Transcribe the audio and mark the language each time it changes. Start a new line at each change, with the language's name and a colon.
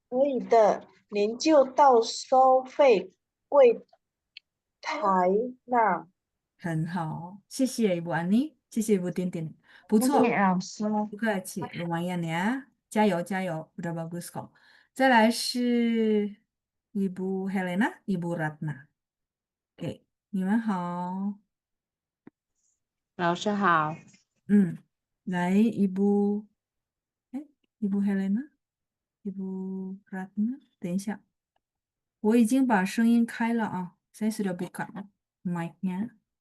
Chinese: 可以的，您就到收费柜台那。很好，谢谢Ibu Ani，谢谢Ibu Tintin，不谢谢错，老师。不客气，
Indonesian: lumayan ya，
Chinese: 加油加油，
Indonesian: udah bagus kok。
Chinese: 再来是Ibu Helena，Ibu Ratna，给你们好，老师好。嗯，来Ibu，哎，Ibu Helena，Ibu Ratna，等一下，我已经把声音开了啊，
Indonesian: saya sudah buka mic-nya。